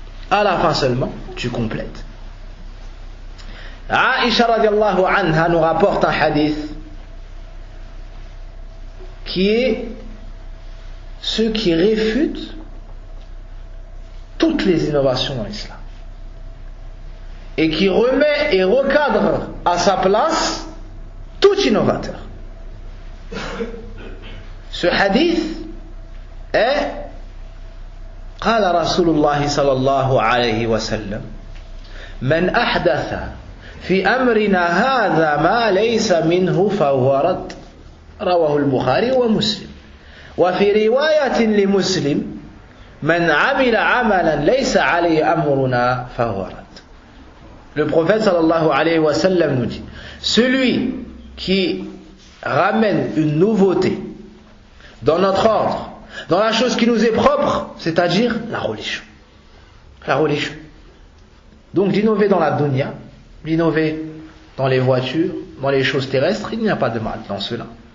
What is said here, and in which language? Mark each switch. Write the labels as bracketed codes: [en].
[fr] À la fin seulement, tu complètes. Aïcha radiallahu anha nous rapporte un hadith qui est ce qui réfute toutes les innovations dans l'islam et qui remet et recadre à sa place tout innovateur. Ce hadith est [ar] قال رسول الله صلى الله عليه وسلم من أحدث في أمرنا هذا ما ليس منه فهو رد رواه البخاري ومسلم وفي رواية لمسلم من عمل عملا ليس عليه أمرنا فهو رد. [fr] Le prophète sallallahu alayhi wa sallam nous dit, celui qui ramène une nouveauté dans notre ordre, dans la chose qui nous est propre, c'est-à-dire la religion. La religion. Donc d'innover dans la dunya, d'innover dans les voitures, dans les choses terrestres, il n'y a pas de mal dans cela.